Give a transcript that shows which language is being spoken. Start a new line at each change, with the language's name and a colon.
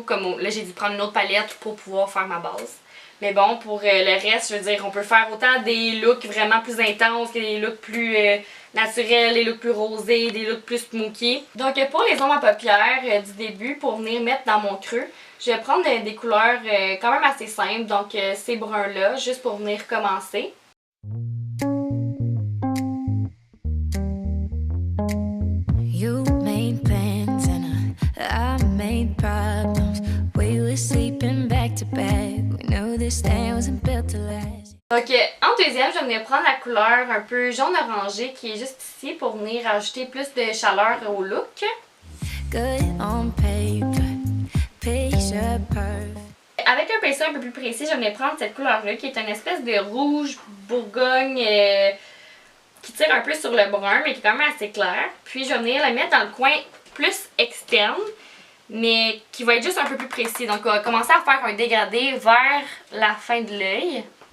French: Comme là, j'ai dû prendre une autre palette pour pouvoir faire ma base. Mais bon, pour le reste, je veux dire, on peut faire autant des looks vraiment plus intenses que des looks plus naturels, des looks plus rosés, des looks plus smoky. Donc pour les ombres à paupières du début, pour venir mettre dans mon creux, je vais prendre des couleurs quand même assez simples, donc ces bruns-là, juste pour venir commencer.
English: You made plans and I made problems. We were sleeping back to back. We knew this thing wasn't built to last.
French: Donc en deuxième, je vais venir prendre la couleur un peu jaune orangé qui est juste ici pour venir ajouter plus de chaleur au look.
English: Good on paper, picture perfect.
French: Avec un pinceau un peu plus précis, je vais venir prendre cette couleur-là qui est une espèce de rouge bourgogne qui tire un peu sur le brun mais qui est quand même assez clair. Puis je vais venir la mettre dans le coin plus externe, mais qui va être juste un peu plus précis. Donc on va commencer à faire un dégradé vers la fin de l'œil.